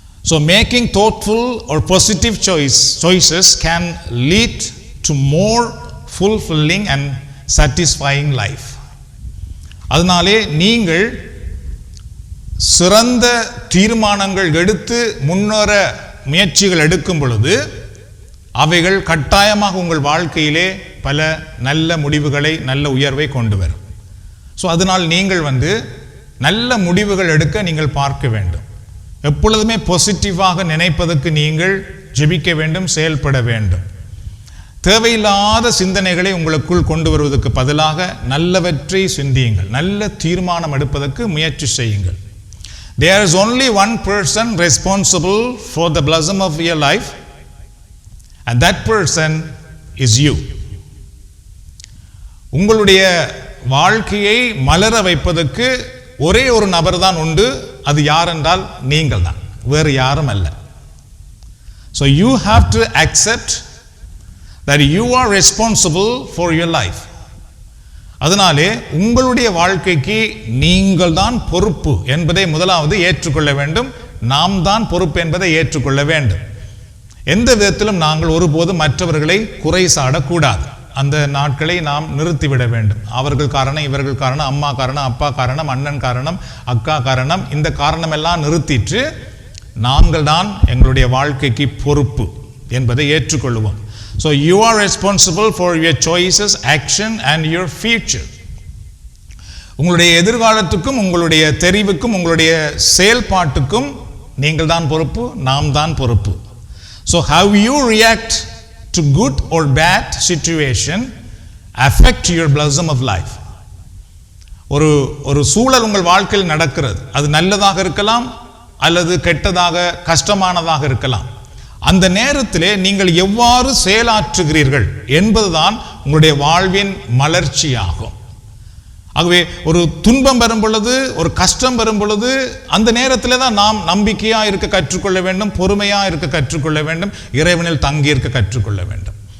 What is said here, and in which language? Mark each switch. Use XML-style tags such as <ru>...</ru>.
<en>So making thoughtful or positive choices can lead to more fulfilling and satisfying life.</en> <ta>அதனாலே நீங்கள் சிறந்த தீர்மானங்கள் எடுத்து முன்னேற முயற்சிகள் எடுக்கும் பொழுது அவைகள் கட்டாயமாக உங்கள் வாழ்க்கையிலே பல நல்ல முடிவுகளை, நல்ல உயர்வை கொண்டு வரும். ஸோ அதனால் நீங்கள் நல்ல முடிவுகள் எடுக்க நீங்கள் பார்க்க வேண்டும். எப்பொழுதுமே பாசிட்டிவாக நினைப்பதற்கு நீங்கள் ஜெபிக்க வேண்டும், செயல்பட வேண்டும். தேவையில்லாத சிந்தனைகளை உங்களுக்குள் கொண்டு வருவதற்கு பதிலாக நல்லவற்றை சிந்தியுங்கள். நல்ல தீர்மானம் எடுப்பதற்கு முயற்சி செய்யுங்கள்.</ta> <en>There is only one person responsible for the blossom of your life, and that person is you.</en> <ta>உங்களுடைய வாழ்க்கையை மலர வைப்பதற்கு ஒரே ஒரு நபர் தான் உண்டு. அது யார் என்றால் நீங்கள் தான், வேறு யாரும் அல்ல.</ta> <en>So you have to accept that you are responsible for your life.</en> <ta>அதனாலே உங்களுடைய வாழ்க்கைக்கு நீங்கள் தான் பொறுப்பு என்பதை முதலாவது ஏற்றுக்கொள்ள வேண்டும். நாம் தான் பொறுப்பு என்பதை ஏற்றுக்கொள்ள வேண்டும். எந்த விதத்திலும் நாங்கள் ஒருபோதும் மற்றவர்களை குறை சாடக்கூடாது. அந்த நாட்களை நாம் நிறுத்திவிட வேண்டும். அவர்கள் காரணம், இவர்கள் காரணம், அம்மா காரணம், அப்பா காரணம், அண்ணன் காரணம், அக்கா காரணம், இந்த காரணம் எல்லாம் நிறுத்திட்டு நாங்கள் தான் எங்களுடைய வாழ்க்கைக்கு பொறுப்பு என்பதை ஏற்றுக்கொள்வோம்.</ta> <en>So you are responsible for your choices, action and your future.</en> <ta>உங்களுடைய எதிர்காலத்துக்கும், உங்களுடைய தெரிவுக்கும், உங்களுடைய செயல்பாட்டுக்கும் நீங்கள் தான் பொறுப்பு, நாம் தான் பொறுப்பு.</ta> <en>So how you react to good or bad situation affect your blossom of life.</en> <ta>ஒரு சூழல் உங்கள் வாழ்க்கையில் நடக்கிறது. அது நல்லதாக இருக்கலாம் அல்லது கெட்டதாக கஷ்டமானதாக இருக்கலாம். அந்த நேரத்திலே நீங்கள் எவ்வாறு செயலாற்றுகிறீர்கள் என்பதுதான் உங்களுடைய வாழ்வின் மலர்ச்சியாகும். ஆகவே ஒரு துன்பம் வரும் பொழுது, ஒரு கஷ்டம் வரும் பொழுது, அந்த நேரத்தில் தான் நாம் நம்பிக்கையா இருக்க கற்றுக்கொள்ள வேண்டும், பொறுமையா இருக்க கற்றுக்கொள்ள வேண்டும், இறைவனில் தங்கி இருக்க கற்றுக்கொள்ள வேண்டும்.</ta>